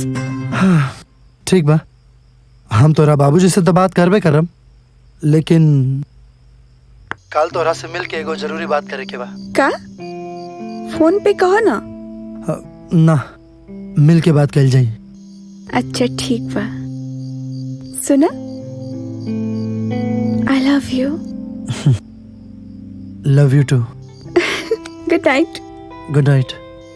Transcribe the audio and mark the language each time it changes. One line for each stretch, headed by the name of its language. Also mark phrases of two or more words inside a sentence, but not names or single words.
Bhojpuri: ठीक बा, हम तोरा बाबूजी से तो बात करबे करम, लेकिन कल तोरा से मिल के एगो जरूरी बात करे के बा। का? फोन पे कहो ना। ना, मिल के बात कल जाई। अच्छा ठीक बा, सुना,
English: I love you. Love you too. Good night. Good night.